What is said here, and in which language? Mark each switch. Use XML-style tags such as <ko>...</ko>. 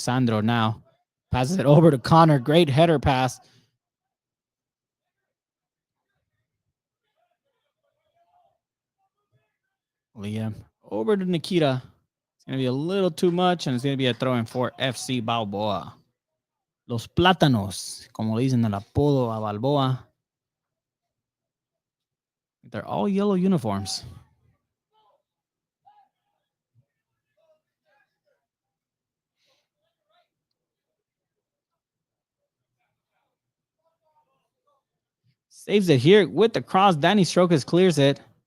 <en>Sandro now passes it over to Connor. Great header pass. Liam over to Nikita. It's going to be a little too much, and it's going to be a throw-in for FC Balboa.</en> <es>Los Plátanos, como le dicen el apodo a Balboa.</es> <en>They're all yellow uniforms. Saves it here with the cross. Danny Strokes clears it.</en>